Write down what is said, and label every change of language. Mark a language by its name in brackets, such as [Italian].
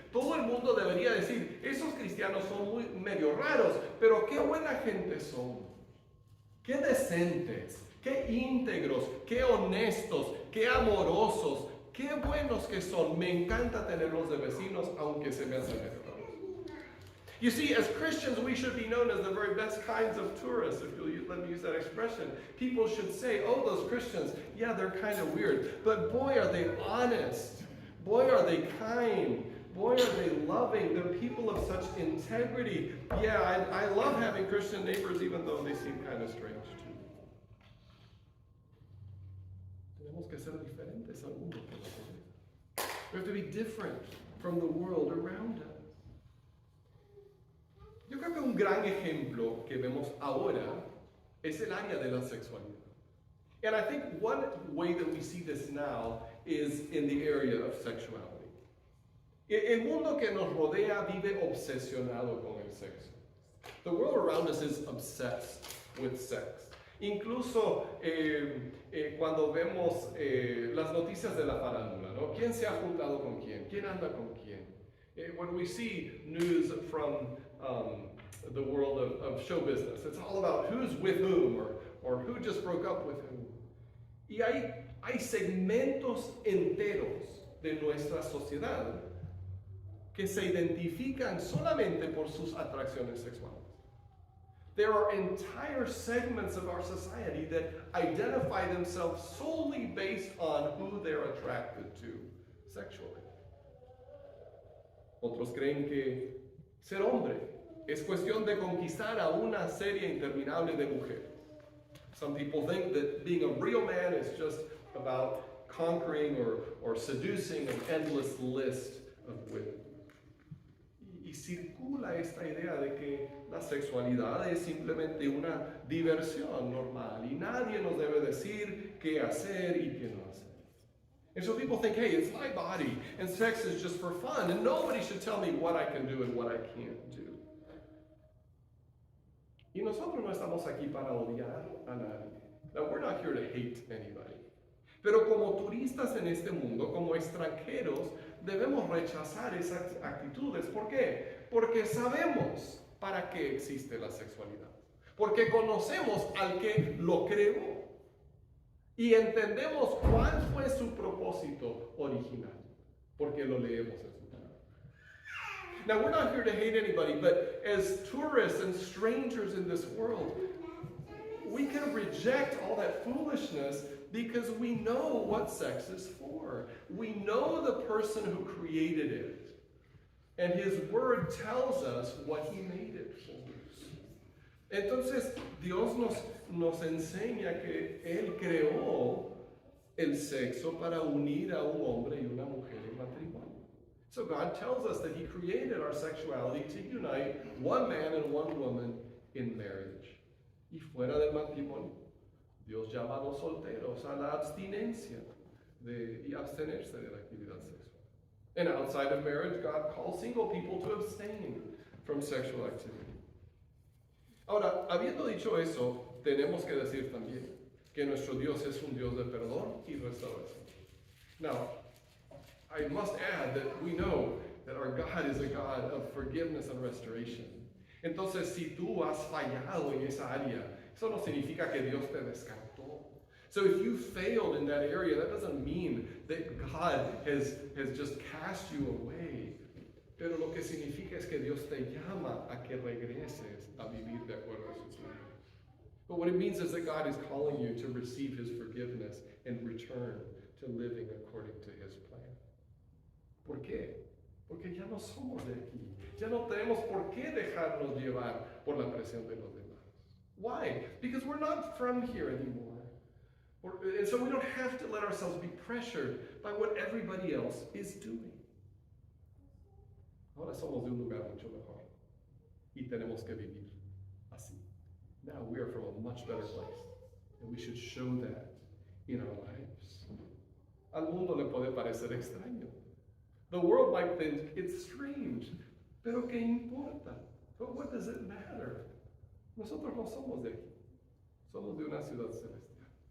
[Spanish] Todo el mundo debería decir, esos cristianos son muy medio raros, pero qué buena gente son. Qué decentes, qué íntegros, qué honestos, qué amorosos, qué buenos que son. Me encanta tenerlos de vecinos, aunque se me hacen medio raros. [English] You see, as Christians, we should be known as the very best kinds of tourists, if you'll let me use that expression. People should say, oh, those Christians, yeah, they're kind of weird, but boy, are they honest. Boy, are they kind. Boy, are they loving. They're people of such integrity. Yeah, I love having Christian neighbors, even though they seem kind of strange too. [Spanish] Tenemos que ser diferentes al mundo. [English] We have to be different from the world around us. [Spanish] Yo creo que un gran ejemplo que vemos ahora es el área de la sexualidad. [English] And I think one way that we see this now is in the area of sexuality. [Spanish] El mundo que nos rodea vive obsesionado con el sexo. [English] The world around us is obsessed with sex. [Spanish] Incluso cuando vemos las noticias de la farándula, ¿no? ¿Quién se ha juntado con quién? ¿Quién anda con quién? [English] When we see news from the world of show business, it's all about who's with whom or who just broke up with whom. [Spanish] Y hay segmentos enteros de nuestra sociedad que se identifican solamente por sus atracciones sexuales. [English] There are entire segments of our society that identify themselves solely based on who they're attracted to sexually. [Spanish] Otros creen que ser hombre es cuestión de conquistar a una serie interminable de mujeres. [English] Some people think that being a real man is just about conquering or seducing an endless list of women. [Spanish] Y circula esta idea de que la sexualidad es simplemente una diversión normal y nadie nos debe decir qué hacer y qué no hacer. [English] And so people think, hey, it's my body and sex is just for fun and nobody should tell me what I can do and what I can't do. [Spanish] Y nosotros no estamos aquí para odiar a nadie. [English] Now, we're not here to hate anybody. [Spanish] Pero como turistas en este mundo, como extranjeros, debemos rechazar esas actitudes. ¿Por qué? Porque sabemos para qué existe la sexualidad. Porque conocemos al que lo creó. Y entendemos cuál fue su propósito original. Porque lo leemos en su palabra. [English] Now, we're not here to hate anybody, but as tourists and strangers in this world, we can reject all that foolishness because we know what sex is for. We know the person who created it. And his word tells us what he made it for. [Spanish] Entonces, Dios nos enseña que Él creó el sexo para unir a un hombre y una mujer en matrimonio. [English] So God tells us that He created our sexuality to unite one man and one woman in marriage. [Spanish] Y fuera del matrimonio, Dios llama a los solteros a la abstinencia y abstenerse de la actividad sexual. [English] And outside of marriage, God calls single people to abstain from sexual activity. [Spanish] Ahora, habiendo dicho eso, tenemos que decir también que nuestro Dios es un Dios de perdón y restauración. [English] Now, I must add that we know that our God is a God of forgiveness and restoration. [Spanish] Entonces, si tú has fallado en esa área, eso no significa que Dios te descartó. [English] So if you failed in that area, that doesn't mean that God has just cast you away. [Spanish] Pero lo que significa es que Dios te llama a que regreses a vivir de acuerdo a su plan. [English] But what it means is that God is calling you to receive His forgiveness and return to living according to His plan. [Spanish] ¿Por qué? Porque ya no somos de aquí. Ya no tenemos por qué dejarnos llevar por la presión de los demás. [English] Why? Because we're not from here anymore. And so we don't have to let ourselves be pressured by what everybody else is doing. [Spanish] Ahora somos de un lugar mucho mejor. Y tenemos que vivir así. [English] Now we are from a much better place. And we should show that in our lives. [Spanish] Al mundo le puede parecer extraño. [English] The world might think it's strange. [Spanish] Pero ¿qué importa? [English] But what does it matter? [Spanish] Nosotros no somos de aquí. Somos de una ciudad celestial.